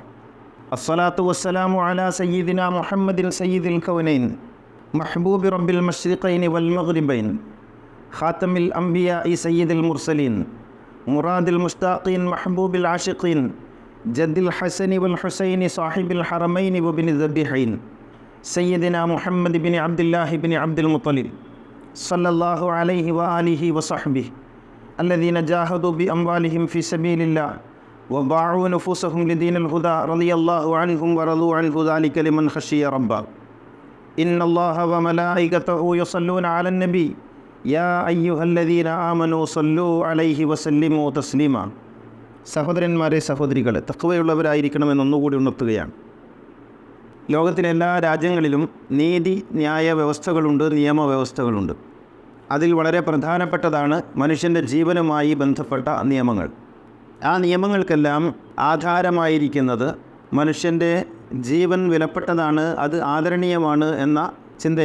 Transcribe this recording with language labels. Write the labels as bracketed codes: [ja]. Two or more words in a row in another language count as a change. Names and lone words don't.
[ar] الصلاة والسلام على سيدنا محمد سيد الكونين محبوب رب المشرقين والمغربين خاتم الأنبياء سيد المرسلين مراد المشتاقين محبوب العاشقين جد الحسن والحسين صاحب الحرمين وابن الذبيحين سيدنا محمد بن عبد الله بن عبد المطلب صلى الله عليه وآله وصحبه الذين جاهدوا بأموالهم في سبيل الله وباعوا نفوسهم لدين الهدى رضي الله عنهم ورضوا عنه ذلك لمن خشي ربه إن الله وملائكته يصلون على النبي يا أيها الذين آمنوا صلوا عليه وسلموا تسليما. [ml] സഹോദരന്മാരെ, സഹോദരികളെ, തഖ്വയുള്ളവരായിരിക്കണമെന്ന് ഒന്നുകൂടി ഉണർത്തുകയാണ്. ലോകത്തിലെ എല്ലാ രാജ്യങ്ങളിലും നീതി ന്യായ വ്യവസ്ഥകളുണ്ട്, നിയമവ്യവസ്ഥകളുണ്ട്. അതിൽ വളരെ പ്രധാനപ്പെട്ടതാണ് മനുഷ്യൻ്റെ ജീവനുമായി ബന്ധപ്പെട്ട നിയമങ്ങൾ. ആ നിയമങ്ങൾക്കെല്ലാം ആധാരമായിരിക്കുന്നത് മനുഷ്യൻ്റെ ജീവൻ വിലപ്പെട്ടതാണ്, അത് ആദരണീയമാണ് എന്ന ചിന്തയാണ്.